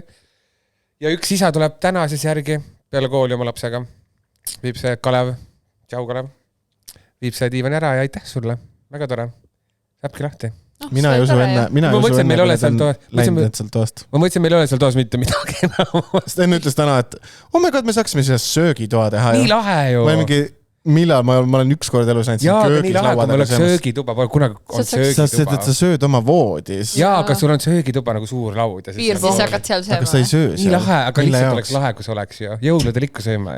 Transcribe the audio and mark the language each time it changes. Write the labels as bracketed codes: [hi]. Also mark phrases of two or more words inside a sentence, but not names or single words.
[et] Ja üks isa tuleb täna siis järgi peale kooli oma lapsega. Viib see Kalev, tšau Kalev, viib see diivan ära ja aitäh sulle. Väga tore. Saabki lahti. Mina ei usu enne, ma mõtlesin, meil ole seal toast. Ma mõtlesin, meil ole seal toas mitte midagi enam. Sten ütles täna, et [en] oh my god, [et] me saaksime siis söögitoa teha. Nii lahe ju. Millal ma olen üks kord elus näinud jaa, aga nii lahe, kui meil oleks söögituba, kunagi on söögituba. Sa sööd oma voodis. Jaa, aga sul on söögituba nagu suur laud. Piir, siis hakkad seal sööma. Aga sa ei söö seal. Nii lahe, aga lihtsalt oleks lahe, kui see oleks ju. Jõuludel ikka sööma.